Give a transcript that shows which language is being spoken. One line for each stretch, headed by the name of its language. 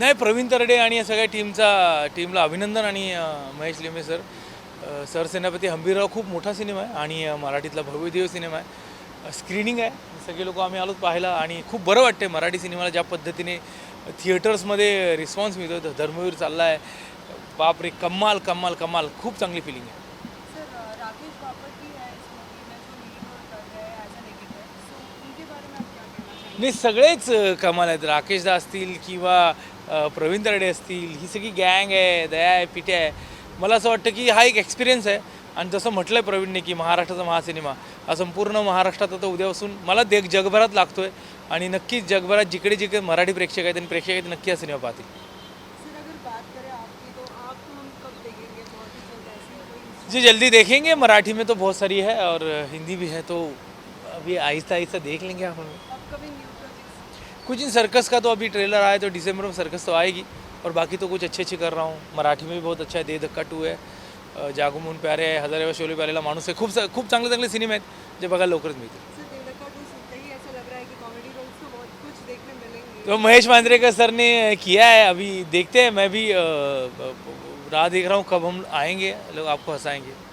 Marathi: नाही प्रवीण तरडे आणि या सगळ्या टीमला अभिनंदन आणि महेश लिंबे सर सरसेनापती हंबीरराव खूप मोठा सिनेमा आहे आणि मराठीतला भव्यदेव सिनेमा आहे. स्क्रीनिंग आहे सगळे लोक आम्ही आलोच पाहायला आणि खूप बरं वाटते मराठी सिनेमाला ज्या पद्धतीने थिएटर्समध्ये रिस्पॉन्स मिळतो. धर्मवीर चालला आहे बापरे कमाल कमाल कमाल खूप चांगली फिलिंग आहे.
Hindi: सर राकेश बापट भी है इस मूवी में जो लीड रोल कर रहे हैं एज अ नेगेटिव सो उनके बारे में आप क्या कहना चाहेंगे?
Marathi: नाही सगळेच कमाल आहेत. राकेशदा असतील किंवा प्रवीण तरडे असतील ही सगळी गँग आहे दया आहे पिट्या आहे. मला असं वाटतं की हा एक एक्सपिरियन्स आहे आणि जसं म्हटलं आहे प्रवीणने की महाराष्ट्राचा महासिनेमा हा संपूर्ण महाराष्ट्रात आता उद्यापासून मला जगभरात लागतो आहे आणि नक्कीच जगभरात जिकडे जिकडे मराठी प्रेक्षक आहेत आणि प्रेक्षक आहेत नक्की हा सिनेमा पाहतील.
Hindi: सर अगर बात करें आपकी तो आप हम कब देखेंगे बहुत ही जल्द ऐसी कोई जी जल्दी देखेंगे. मराठी में तो बहुत सारी है और हिंदी भी है तो अभी आहिस्ता आहिस्ता देख लेंगे आप. Upcoming new projects? कुछ इन सर्कस का तो अभी ट्रेलर आया तो दिसंबर में सर्कस तो आएगी और बाकी तो कुछ अच्छे कर रहा हूँ. मराठी में भी बहुत अच्छा है.
Marathi: दे धक्का 2 है. जागो मून प्यारे आहे. हजारेवा शोले प्यारेला माणूस आहे. खूप चांगले चांगले सिनेमे आहेत जे बघायला लवकरच मिळतील.
Hindi: सर देवदत्ता टू सुनते ही ऐसा लग रहा है कि कॉमेडी रोल्स तो बहुत कुछ देखने मिलेंगे. तो महेश मांजरेकर सर ने किया है अभी देखते हैं. मैं भी राह देख रहा हूँ कब हम आएंगे लोग आपको हंसाएंगे.